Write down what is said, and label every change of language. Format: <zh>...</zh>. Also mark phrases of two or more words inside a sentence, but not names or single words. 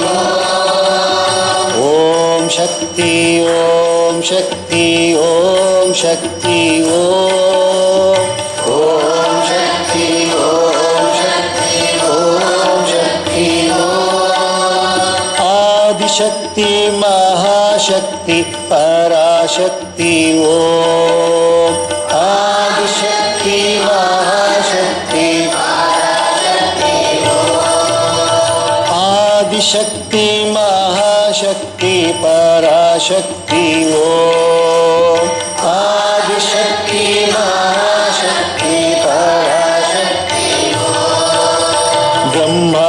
<sa>ಓಂ ಶಕ್ತಿ ಓಂ ಶಕ್ತಿ ಓಂ ಶಕ್ತಿ ಓಂ ಓಂ ಶಕ್ತಿ ಓಂ ಶಕ್ತಿ ಓಂ ಶಕ್ತಿ ಆದಿಶಕ್ತಿ महाशक्ति पराशक्ति ओम आदिशक्ति महाशक्ति आदिशक्ति महाशक्ति पराशक्ति ओम आदिशक्ति महाशक्ति पराशक्ति ब्रह्मा</sa>